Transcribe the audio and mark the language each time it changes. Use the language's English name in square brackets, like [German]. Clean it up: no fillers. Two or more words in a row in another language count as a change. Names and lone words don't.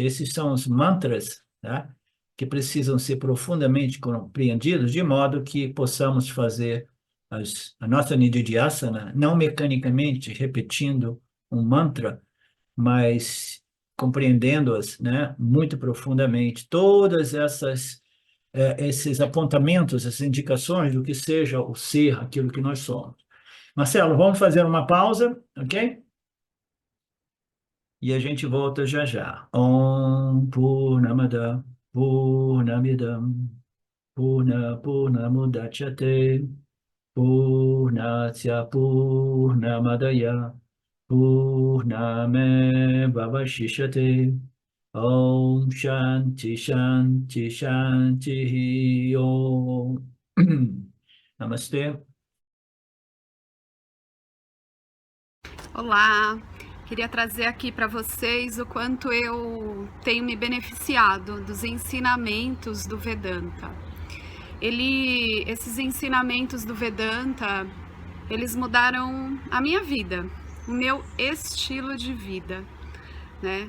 [Portuguese] Esses são os mantras, né, que precisam ser profundamente compreendidos, de modo que possamos fazer a nossa Nididhyasana, não mecanicamente repetindo um mantra, mas compreendendo-as, né, muito profundamente. Todas esses apontamentos, essas indicações do que seja o ser, aquilo que nós somos. Marcelo, vamos fazer uma pausa, ok? E a gente volta já já. [Sanskrit] Om Purnamada Purnamidam Purnamudachyate Purnasya Purnamadaya Purnamevavashishyate Om Shanti Shanti Shanti Om. [Portuguese] Namastê. Olá, queria trazer aqui para vocês o quanto eu tenho me beneficiado dos ensinamentos do Vedanta. Esses ensinamentos do Vedanta, eles mudaram a minha vida, o meu estilo de vida, né?